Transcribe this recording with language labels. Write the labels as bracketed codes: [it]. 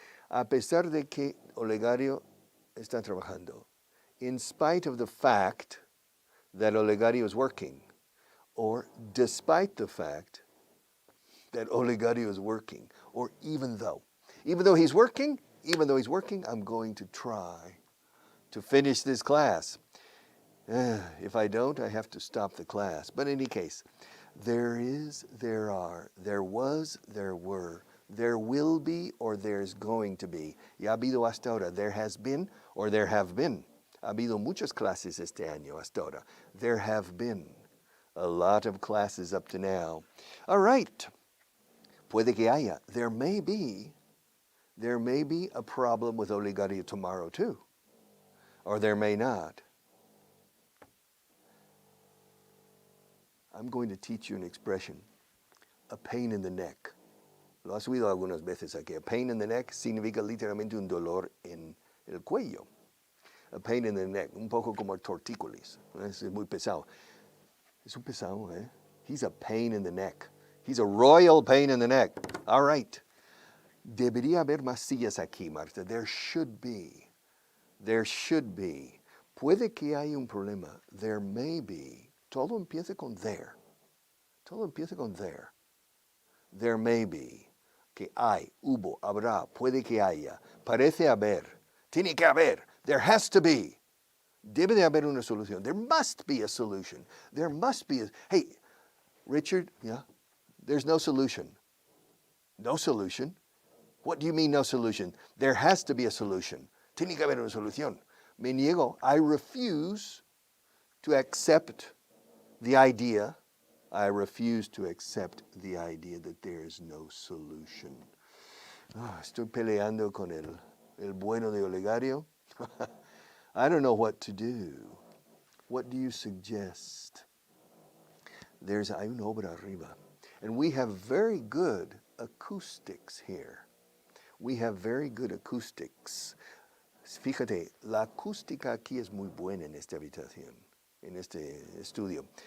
[es] A pesar de que Olegario está trabajando. [en] In spite of the fact that Olegario is working. Or despite the fact that Olegario is working. Or even though. Even though he's working, I'm going to try to finish this class. If I don't, I have to stop the class. But in any case, there is, there are, there was, there were, there will be, or there's going to be. [es] Ya ha habido hasta ahora. [en] There has been, or there have been. [es] Ha habido muchas clases este año hasta ahora. [en] There have been a lot of classes up to now. All right. [es] Puede que haya. [en] There may be a problem with Olegario tomorrow too. Or there may not. I'm going to teach you an expression, a pain in the neck. [es] Lo has oído algunas veces aquí. [en] A pain in the neck [es] significa literalmente un dolor en el cuello. [en] A pain in the neck, [es] un poco como tortícolis. Es muy pesado. Es un pesado, eh? [en] He's a pain in the neck. He's a royal pain in the neck. All right. [es] Debería haber más sillas aquí, Marta. [en] There should be. There should be. [es] Puede que haya un problema. [en] There may be. [es] Todo empieza con there. Todo empieza con there. There may be. Que hay, hubo, habrá, puede que haya. Parece haber. Tiene que haber. [en] There has to be. [es] Debe de haber una solución. [en] There must be a solution. There must be a... Hey, Richard, yeah? There's no solution. No solution? What do you mean no solution? There has to be a solution. [es] Tiene que haber una solución. Me niego. [en] I refuse to accept the idea. I refuse to accept the idea that there is no solution. [es] Estoy peleando con el bueno de Olegario. [en] I don't know what to do. What do you suggest? [es] Hay una obra arriba. [en] And we have very good acoustics here. We have very good acoustics. [es] Fíjate, la acústica aquí es muy buena en esta habitación, en este estudio.